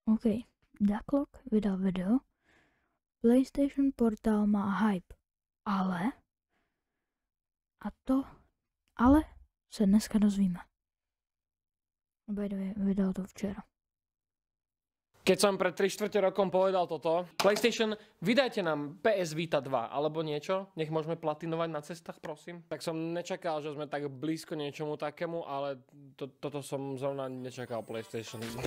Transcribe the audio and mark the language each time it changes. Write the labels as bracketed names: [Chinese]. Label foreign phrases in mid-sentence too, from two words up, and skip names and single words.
[Czech] OK, Ducklock vydal video, PlayStation portál má hype, ale se dneska dozvíme. [English] By the way, [Czech] vydal to včera. [Slovak] Keď som pred 3/4 rokom povedal toto, PlayStation, vydajte nám PS Vita 2 alebo niečo, nech môžeme platinovať na cestách, prosím. Tak som nečakal, že sme tak blízko niečomu takému, ale toto som zrovna nečakal PlayStation.